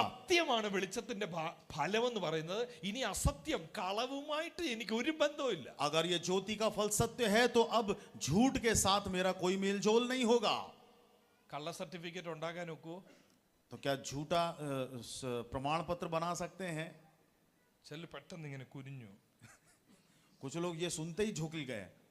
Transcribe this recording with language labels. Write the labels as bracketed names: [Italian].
[Malayalam] സത്യമാണ് വെളിച്ചത്തിന്റെ ഫലം എന്ന് പറയുന്നത്. ഇനി അസത്യം കളവുമായിട്ട് എനിക്ക് ഒരു ബന്ധവുമില്ല. [Hindi] अगर ये ज्योति का फल सत्य है तो अब झूठ के साथ मेरा कोई मेल जोल नहीं होगा. [Malayalam] കള്ള സർട്ടിഫിക്കറ്റ് ഉണ്ടാക്കാൻ ഒക്കുവോ? [Hindi] तो क्या झूठा प्रमाण पत्र बना सकते हैं? [Malayalam] ചെല്ലു പെട്ടെന്ന് ഇങ്ങനെ കുനിഞ്ഞു. [Hindi] कुछ लोग ये सुनते ही झुक गए.